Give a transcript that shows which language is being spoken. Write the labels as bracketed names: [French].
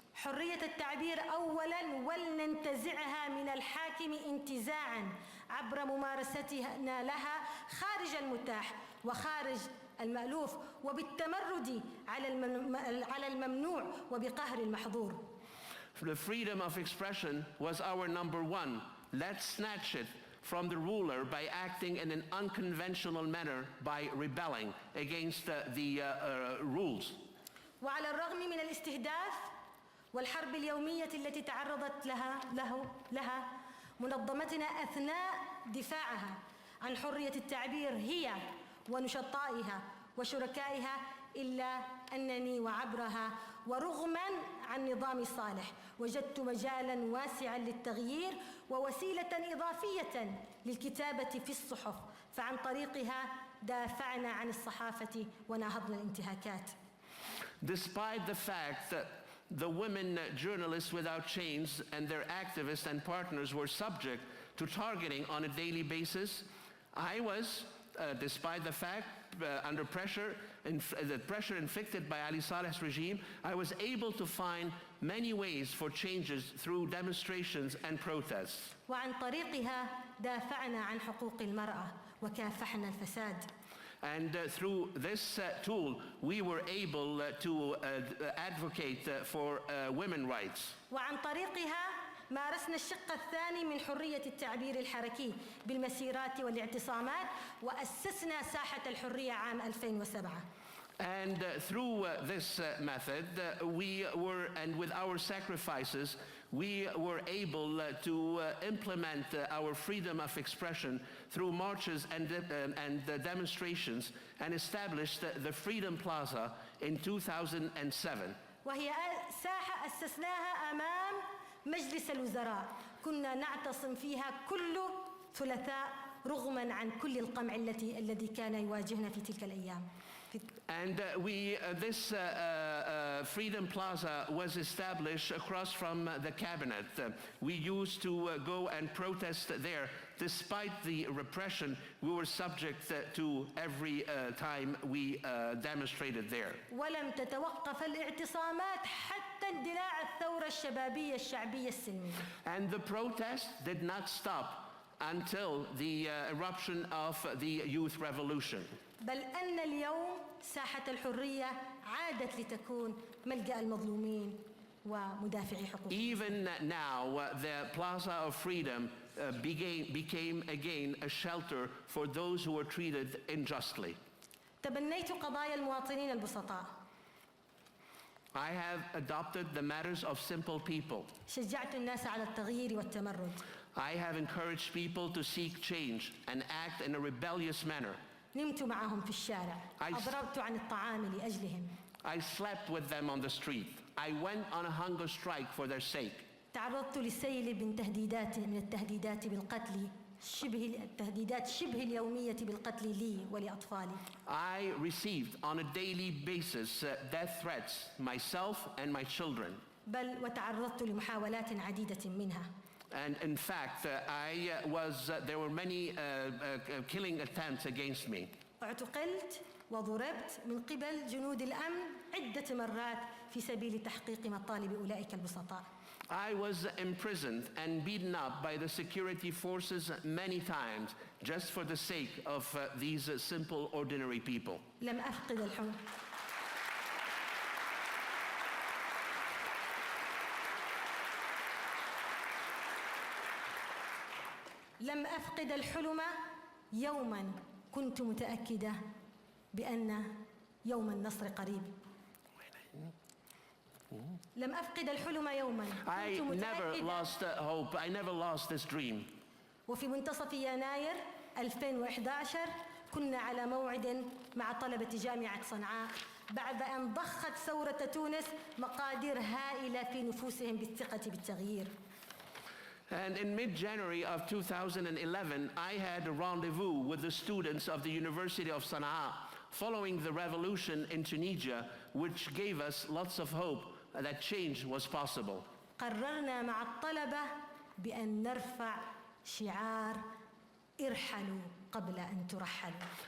[Arabic] حرية التعبير أولاً ولننتزعها من الحاكم انتزاعاً عبر ممارستنا لها خارج المتاح وخارج المألوف، وبالتمرد على الممنوع وبقهر المحظور. [English] The freedom of expression was our number one. Let's snatch it from the ruler by acting in an unconventional manner, by rebelling against the rules. [Arabic] وعلى الرغم من الاستهداف والحرب اليومية التي تعرضت لها منظمتنا أثناء دفاعها عن حرية التعبير هي ونشطائها وشركائها، إلا أنني وعبرها ورغما عن نظامي الصالح وجدت مجالا واسعا للتغيير ووسيلة إضافية للكتابة في الصحف، فعن طريقها دافعنا عن الصحافة وناهضنا الانتهاكات. [English] Despite the fact that the women journalists without chains and their activists and partners were subject to targeting on a daily basis, I was, despite the fact, under pressure, the pressure inflicted by Ali Saleh's regime, I was able to find many ways for changes through demonstrations and protests. [Arabic] وعن طريقها دافعنا عن حقوق المرأة وكافحنا الفساد. [English] And through this tool, we were able to advocate for women's rights. [Arabic] وعن طريقها مارسنا الشق الثاني من حرية التعبير الحركي بالمسيرات والاعتصامات وأسسنا ساحة الحرية عام 2007. [English] And through this method, we were, and with our sacrifices, we were able to implement our freedom of expression through marches and demonstrations, and established the Freedom Plaza in 2007. [Arabic] وهي ساحة أسسناها أمام مجلس الوزراء، كنا نعتصم فيها كل ثلاثاء رغما عن كل القمع الذي كان يواجهنا في تلك الأيام. [English] And this Freedom Plaza was established across from the cabinet. We used to go and protest there. Despite the repression we were subject to every time we demonstrated there. [Arabic] ولم تتوقف الاعتصامات حتى اندلاع الثورة الشبابية الشعبية السلمية. [English] And the protest did not stop until the eruption of the youth revolution. [Arabic] بل أن اليوم ساحة الحرية عادت لتكون ملجأ المظلومين ومدافعي حقوق. [English] Even now, the Plaza of Freedom became again a shelter for those who were treated unjustly. [Arabic] تبنيت قضايا المواطنين البسطاء. [English] I have adopted the matters of simple people. [Arabic] شجعت الناس على التغيير والتمرد. [English] I have encouraged people to seek change and act in a rebellious manner. [Arabic] نمت معهم في الشارع. أضربت عن الطعام لأجلهم. [English] I slept with them on the street. I went on a hunger strike for their sake. [Arabic] تعرضت لسيل من التهديدات بالقتل التهديدات شبه اليومية بالقتل لي ولأطفالي. [English] I received on a daily basis death threats, myself and my children. [Arabic] بل وتعرضت لمحاولات عديدة منها. [English] And in fact, there were many killing attempts against me. [Arabic] اعتقلت وضربت من قبل جنود الأمن عدة مرات في سبيل تحقيق مطالب أولئك البسطاء. [English] I was imprisoned and beaten up by the security forces many times just for the sake of these simple, ordinary people. [Arabic] لم أفقد الحلم. لم أفقد الحلم يوما كنت متأكدة بأن يوم النصر قريب. لم أفقد الحلم يوما [English] I never lost hope. I never lost this dream. [Arabic] وفي منتصف يناير 2011 كنا على موعد مع طلبة جامعة صنعاء بعد أن ضخت ثورة تونس مقادير هائلة في نفوسهم بالثقة بالتغيير. [English] And in mid-January of 2011, I had a rendezvous with the students of the University of Sana'a following the revolution in Tunisia, which gave us lots of hope that change was possible. [Arabic] قررنا مع الطلبة بأن نرفع شعار ارحلوا قبل أن ترحلوا.